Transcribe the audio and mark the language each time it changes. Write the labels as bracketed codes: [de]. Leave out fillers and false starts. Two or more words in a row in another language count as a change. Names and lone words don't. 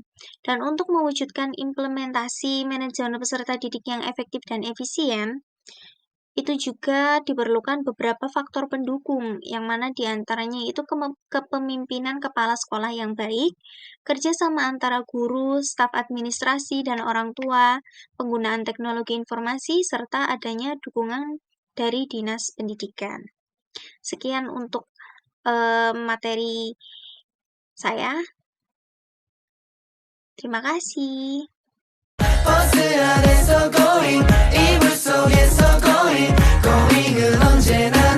[id] Dan untuk mewujudkan implementasi manajemen peserta didik yang efektif dan efisien, itu juga diperlukan beberapa faktor pendukung, yang mana diantaranya itu kepemimpinan kepala sekolah yang baik, kerjasama antara guru, staf administrasi, dan orang tua, penggunaan teknologi informasi, serta adanya dukungan dari Dinas Pendidikan. Sekian untuk materi saya. Terima kasih. [ko] 버스 안에서 going 이불 속에서 [en] going going [ko] 은 언제나